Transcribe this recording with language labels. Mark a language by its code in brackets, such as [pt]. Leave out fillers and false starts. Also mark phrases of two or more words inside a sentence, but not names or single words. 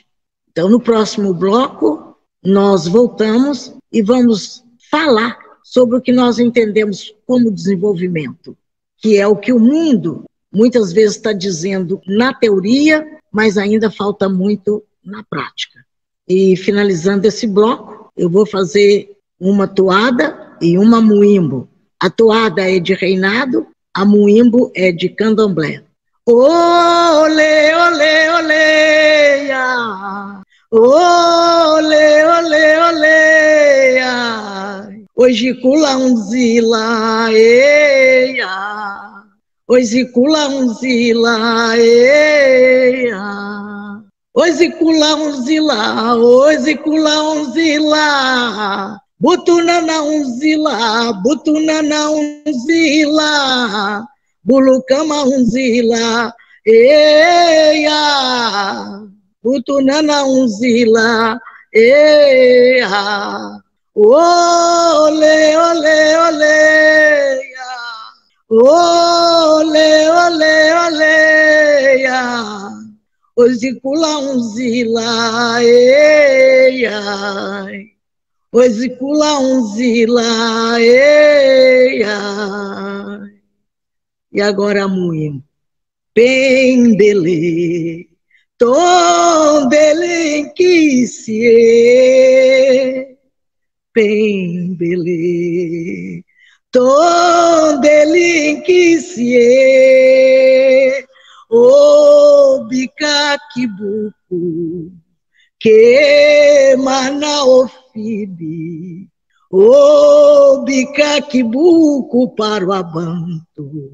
[pt] Então, no próximo bloco, nós voltamos e vamos falar sobre o que nós entendemos como desenvolvimento, que é o que o mundo muitas vezes está dizendo na teoria, mas ainda falta muito na prática. E finalizando esse bloco, eu vou fazer uma toada e uma muimbo. A toada é de reinado, a muimbo é de candomblé. [kmb] Olê, olê, olê, ya. Olê, olê, olê, ya. Hoje cula zila, eia. Hoje cula zila, eia. Hoje cula zila, hoje cula zila. Butuna na unzila, bulucama unzila, eia. Butuna na unzila, eia. Ole, ole, ole, ya. Ole, ole, ole, ya. Hoje cula unzila, eia. Hoje cula zila, eia. [pt] E agora a muim. [kmb] Pembele, tombele que se pembele, Tondelinquicie, o bicaquibuco, que manaofibi, o bicaquibuco para o abanto,